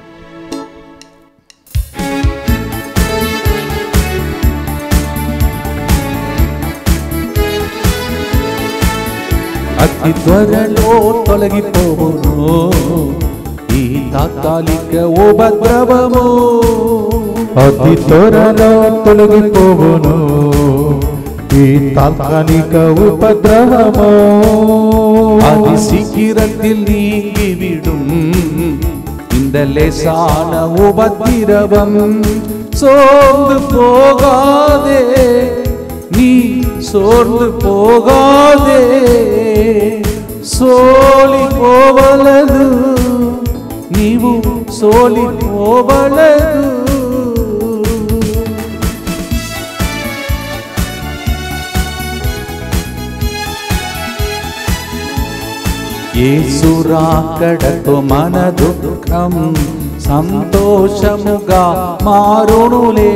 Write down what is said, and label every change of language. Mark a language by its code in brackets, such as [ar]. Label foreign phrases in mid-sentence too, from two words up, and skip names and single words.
[te] అతి త్వరలో తొలగిపోవును ఈ తాత్కాలిక ఉపద్రవము, అతి త్వరలో తొలగిపోవును ఈ తాత్కాలిక ఉపద్రవము. [ta] அது சீக்கிரத்தில் நீங்கிவிடும் இந்த லேசான உபத்திரவம். சோர்ந்து போகாதே நீ, சோர்ந்து போகாதே, [te] సోలి పోవలదు నీవు, సోలి పోవలదు. యేసు రాకడతో మన దుఃఖం సంతోషముగా మారునులే.